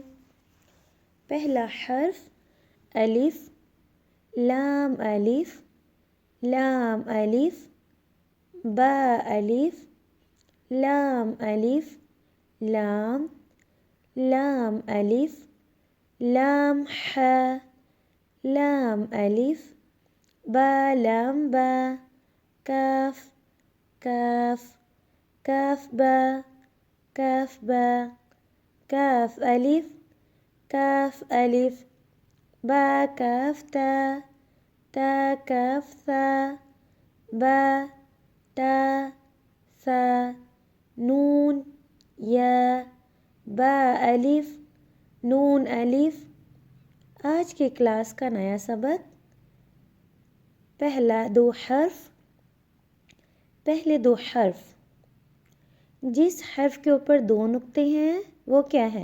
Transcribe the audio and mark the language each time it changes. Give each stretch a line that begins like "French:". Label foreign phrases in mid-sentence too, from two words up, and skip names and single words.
Urdu: پہلا حرف الف، لام الف، لام الف، با الف، لام الف، لام، لام الف، لام ح، لام الف، با لام با، کاف، کاف، کاف با، کاف با، کاف الف، کاف الف، با کاف تا، تا کاف ثا، با تا ثا، نون یا، با الف، نون الف۔ آج کی کلاس کا نیا سبق، پہلے دو حرف، جس حرف کے اوپر دو نقطے ہیں وہ کیا ہے؟